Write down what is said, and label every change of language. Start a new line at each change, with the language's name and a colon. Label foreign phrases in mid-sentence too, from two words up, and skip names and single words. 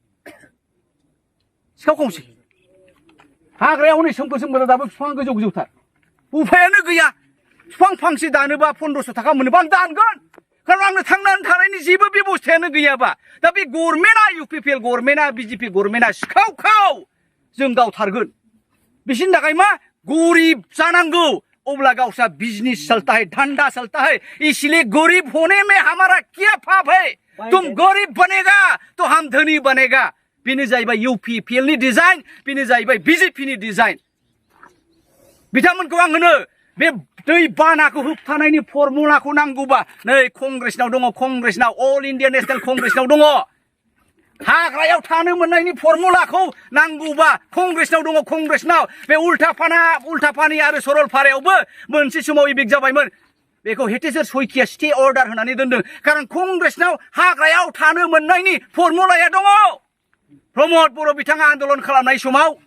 Bodo: सिखाव खंसे हाग्रायाव हनै सोमखोर दाबो बिफां गोजौ गोजौथार उफायानो गैया बिफां फांसे दानोबा 1500 थाखा मोनोबा आं दानगोन खारन आंनो थांनानै थानायनि जेबो बेबस्थायानो गैयाबा दा बे गभर्नमेन्टआ इउपिपिएल गभर्नमेन्टआ बिजेपि गभर्नमेन्टआ सिखाव जों गावथारगोन बिसिनि थाखाय मा गरिब जानांगौ अब्ला गावसा
Hindi: बिजनेस चलता है धंधा चलता है इसलिए गरीब होने में हमारा क्या पाप है तुम गरीब बनेगा तो हम धनी बनेगा
Bodo: बेनो जाहैबाय इउपिपिएल नि डिजाइन बेनो जाहैबाय बिजेपि नि डिजाइन बिथांमोनखौ आं होनो बे दै बानाखौ होबथानायनि फर्मुलाखौ नांगौबा नै कंग्रेसनाव दङ कंग्रेसनाव अल इन्डिया नेशनेल कंग्रेसनाव दङ हाग्रायाव थानो मोननायनि फर्मुलाखौ नांगौबा कंग्रेसनाव दङ कंग्रेसनाव बे उल्टापानि आरो सरलपारायावबो मोनसे समाव इबिक जाबायमोन बेखौ हेटेश्वर शइकिया
English: stay order
Bodo: होनानै दोनदों खारन कंग्रेसनाव हाग्रायाव थानो मोननायनि फर्मुलाया दङ प्रमद बर' बिथाङा आन्दोलन खालामनाय समाव